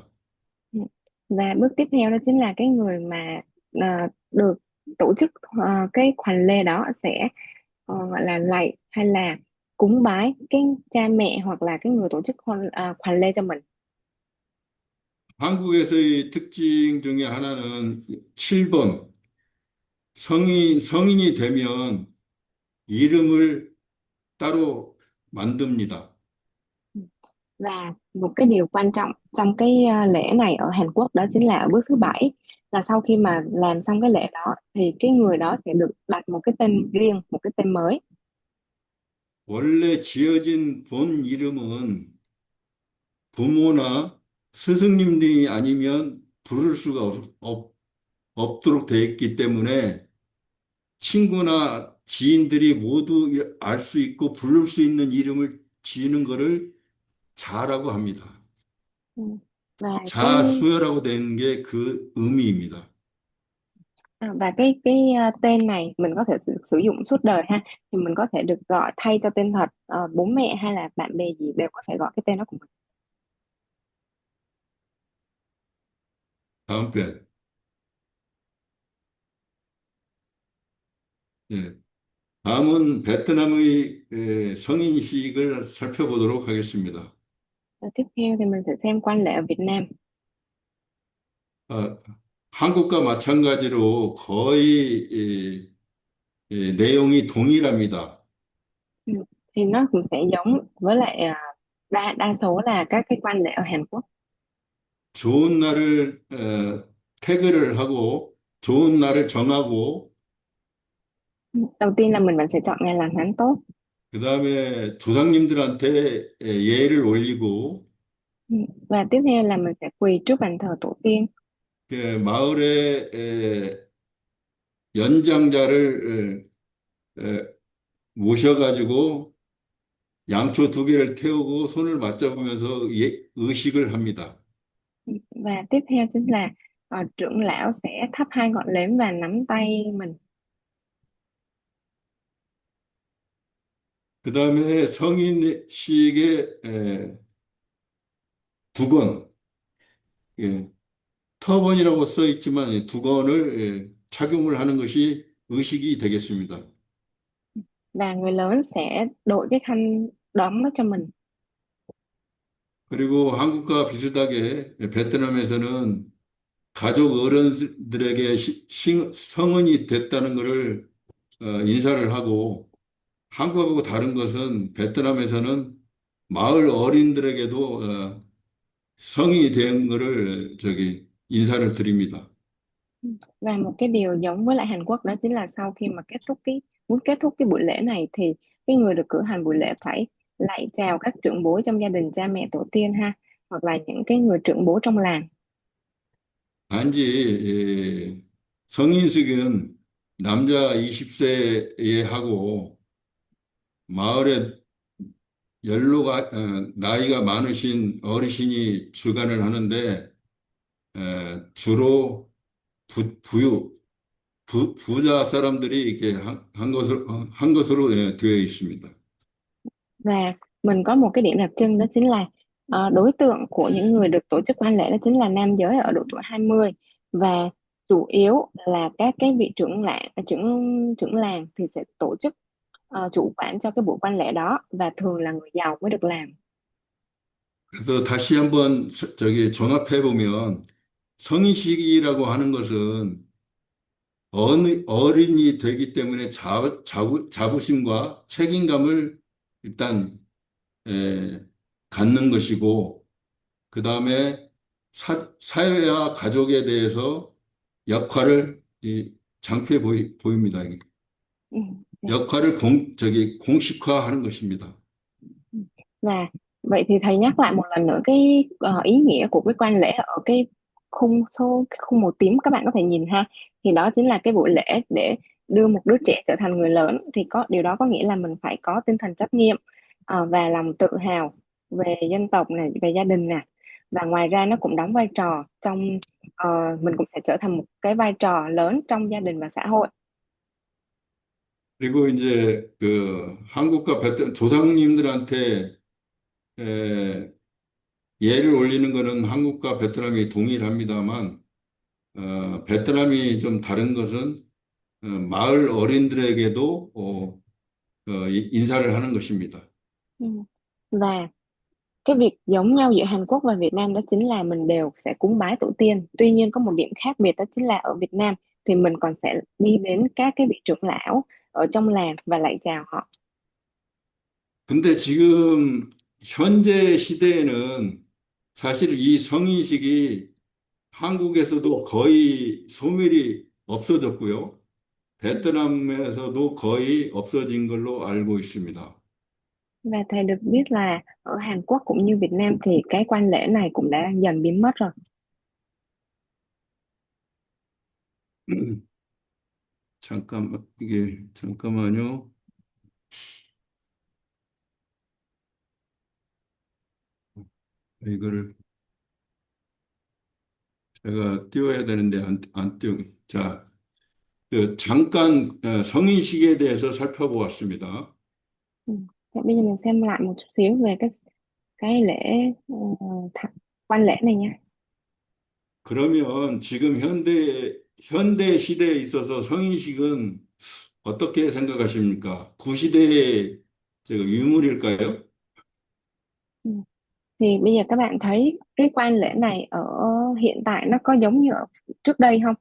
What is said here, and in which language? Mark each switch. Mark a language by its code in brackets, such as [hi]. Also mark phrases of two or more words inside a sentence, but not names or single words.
[vi] Ừ. Và bước tiếp theo đó chính là cái người mà được tổ chức cái khoản lễ đó sẽ gọi là lạy hay là cúng bái cái cha mẹ hoặc là cái người tổ chức khoản lễ cho mình. [ko] 한국에서의 특징 중에 하나는 7번 성인이 되면 이름을 따로 만듭니다. [vi] Và một cái điều quan trọng trong cái lễ này ở Hàn Quốc đó chính là ở bước thứ bảy, là sau khi mà làm xong cái lễ đó thì cái người đó sẽ được đặt một cái tên riêng, một cái tên mới. [ko] 원래 지어진 본 이름은 부모나 스승님들이 아니면 부를 수가 없도록 되어 있기 때문에 친구나 지인들이 모두 알 수 있고 부를 수 있는 이름을 지는 것을 자라고 합니다. [vi] Ừ. Và cái [ko] 자수여라고 되는 게 그 의미입니다. [vi] và cái tên này mình có thể sử dụng suốt đời ha, thì mình có thể được gọi thay cho tên thật, bố mẹ hay là bạn bè gì đều có thể gọi cái tên đó của mình. [ko] 다음 편. 예. 다음은 베트남의 성인식을 살펴보도록 하겠습니다. [vi] Và tiếp theo thì mình sẽ xem quan lệ ở Việt Nam. [ko] 아, 한국과 마찬가지로 거의 내용이 동일합니다. [vi] Ừ. Thì nó cũng sẽ giống với lại đa số là các cái quan lệ ở Hàn Quốc. [ko] 좋은 날을 태그를 하고 좋은 날을 정하고 [vi] Ừ. Đầu tiên là mình vẫn sẽ chọn ngày lành tháng tốt. [ko] 그다음에 조상님들한테 예를 올리고 [vi] Ừ. Và tiếp theo là mình sẽ quỳ trước bàn thờ tổ tiên. [ko] 마을의 연장자를 모셔가지고 양초 두 개를 태우고 손을 맞잡으면서 의식을 합니다. [vi] Ừ. Và tiếp theo chính là trưởng lão sẽ thắp hai ngọn nến và nắm tay mình. [ko] 그다음에 성인식의 두건, 예, 터번이라고 써 있지만 두건을 착용을 하는 것이 의식이 되겠습니다. [vi] Và người lớn sẽ đội cái khăn đóng đó cho mình. [ko] 그리고 한국과 비슷하게 베트남에서는 가족 어른들에게 성인이 됐다는 것을 인사를 하고 한국하고 다른 것은 베트남에서는 마을 어린들에게도 성인이 된 것을 인사를 드립니다. [vi] Và một cái điều giống với lại Hàn Quốc đó chính là sau khi mà muốn kết thúc cái buổi lễ này thì cái người được cử hành buổi lễ phải lạy chào các trưởng bối trong gia đình, cha mẹ tổ tiên ha, hoặc là những cái người trưởng bố trong làng. [ko] 단지 성인식은 남자 20세에 하고 마을에 나이가 많으신 어르신이 주관을 하는데 주로 부유, 부자 사람들이 이렇게 한 것으로 되어 있습니다. [vi] Và mình có một cái điểm đặc trưng đó chính là đối tượng của những người được tổ chức quan lễ đó chính là nam giới ở độ tuổi 20, và chủ yếu là các cái vị trưởng làng thì sẽ tổ chức chủ quản cho cái buổi quan lễ đó, và thường là người giàu mới được làm. [ko] 그래서 다시 한번 저기 종합해 보면 성인식이라고 하는 것은 어른이 되기 때문에 자부심과 책임감을 일단 에, 갖는 것이고, 그 다음에 사회와 가족에 대해서 역할을 장표해 보입니다. 이게. [vi] Ừ. [ko] 역할을 공식화하는 것입니다. [vi] Và vậy thì thầy nhắc lại một lần nữa cái ý nghĩa của cái quan lễ ở cái khung màu tím các bạn có thể nhìn ha, thì đó chính là cái buổi lễ để đưa một đứa trẻ trở thành người lớn, thì điều đó có nghĩa là mình phải có tinh thần trách nhiệm và lòng tự hào về dân tộc này, về gia đình nè, và ngoài ra nó cũng đóng vai trò trong mình cũng sẽ trở thành một cái vai trò lớn trong gia đình và xã hội. [ko] 그리고 이제 그 한국과 베트남 조상님들한테 에, 예를 올리는 것은 한국과 베트남이 동일합니다만, 베트남이 좀 다른 것은 마을 어린들에게도 인사를 하는 것입니다. [vi] Ừ. Và cái việc giống nhau giữa Hàn Quốc và Việt Nam đó chính là mình đều sẽ cúng bái tổ tiên. Tuy nhiên có một điểm khác biệt đó chính là ở Việt Nam thì mình còn sẽ đi đến các cái vị trưởng lão ở trong làng và lại chào họ. [ko] 근데 지금 현재 시대에는 사실 이 성인식이 한국에서도 거의 소멸이 없어졌고요. 베트남에서도 거의 없어진 걸로 알고 있습니다. [vi] Và thầy được biết là ở Hàn Quốc cũng như Việt Nam thì cái quan lễ này cũng đã dần biến mất rồi. [ko] 잠깐만요. 이거를 제가 띄워야 되는데 안 띄우. 자, 잠깐 성인식에 대해서 살펴보았습니다. [vi] Ừ. Vậy bây giờ mình xem lại một chút xíu về cái lễ th quan lễ này nha. [ko] 그러면 지금 현대 시대에 있어서 성인식은 어떻게 생각하십니까? 구시대의 유물일까요? [vi] Ừ. Thì bây giờ các bạn thấy cái quan lễ này ở hiện tại nó có giống như ở trước đây không?